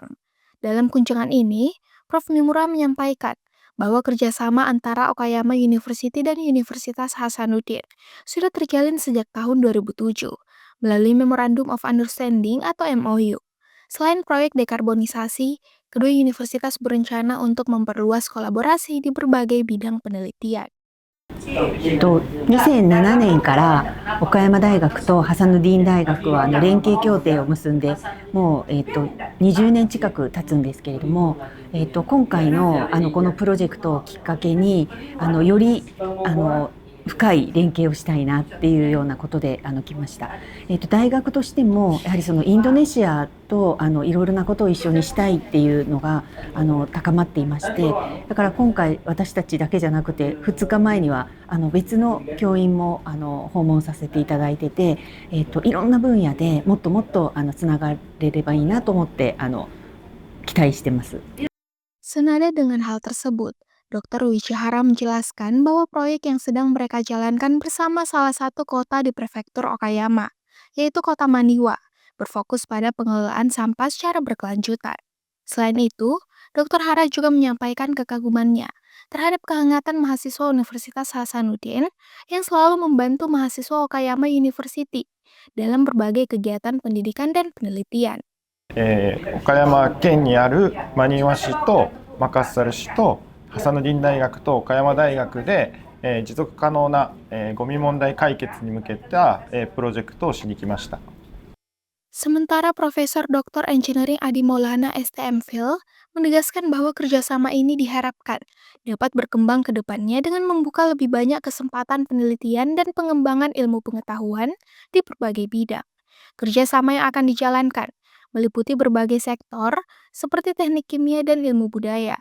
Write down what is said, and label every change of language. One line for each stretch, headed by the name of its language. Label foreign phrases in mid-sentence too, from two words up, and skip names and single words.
Indonesian: Dalam kunjungan ini, Prof. Nimura menyampaikan bahwa kerjasama antara Okayama University dan Universitas Hasanuddin sudah terjalin sejak tahun 2007 melalui
English: Memorandum of Understanding
Indonesian: atau MOU. Selain proyek dekarbonisasi, kedua universitas berencana untuk memperluas kolaborasi di berbagai bidang penelitian.
Japanese: 2007 年から岡山大学とハサヌディーン大学は連携協定を結んでもう、20年近く経つんですけれども、今回の、このプロジェクトをきっかけにより深い連携をしたいなっていうようなことで来ました。大学としてもやはりそのインドネシアといろいろなことを一緒にしたいっていうのが高まっていまして、だから今回私たちだけじゃなくて2日前には別の教員も訪問させていただいてて、いろんな分野でもっともっとつながれればいいなと思って期待してます。
Indonesian: Senada dengan hal tersebut, Dr. Yuichi Hara menjelaskan bahwa proyek yang sedang mereka jalankan bersama salah satu kota di prefektur Okayama, yaitu kota Maniwa, berfokus pada pengelolaan sampah secara berkelanjutan. Selain itu, Dr. Hara juga menyampaikan kekagumannya terhadap kehangatan mahasiswa Universitas Hasanuddin yang selalu membantu mahasiswa Okayama University dalam berbagai kegiatan pendidikan dan penelitian.
Japanese: 岡山県にある真庭市とマカッサル市とハサヌディン大学と岡山大学で、持続可能な、ゴミ問題解決に向けた、プロジェクトをしに来ました。
Indonesian: Sementara Profesor Dr. Engineering Adi Maulana STMPhil menegaskan bahwa kerjasama ini diharapkan dapat berkembang ke depannya dengan membuka lebih banyak kesempatan penelitian dan pengembangan ilmu pengetahuan di berbagai bidang. Kerjasama yang akan dijalankan meliputi berbagai sektor seperti teknik kimia dan ilmu budaya.